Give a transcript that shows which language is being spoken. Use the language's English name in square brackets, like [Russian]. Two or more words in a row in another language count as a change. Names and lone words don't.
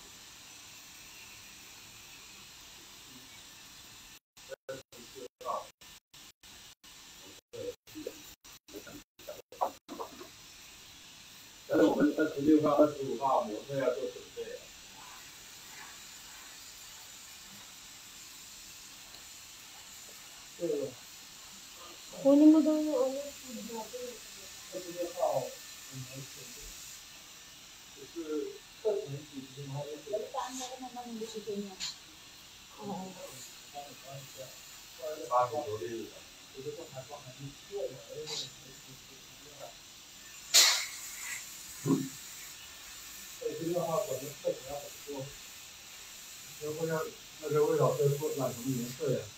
[Chinese] 但是我们26号、25号模特要做准备。这个 [Filipino] Kunin mo daw yung ano, food natin. [Chinese] 26 号我们就是课程组织还有这个。 [Filipino] Saan na naman ang gusto niya? Oo. [Chinese] 80 多例的。有的时候还包含做的，26号我们课程要怎么做？那个魏老师说染什么颜色呀？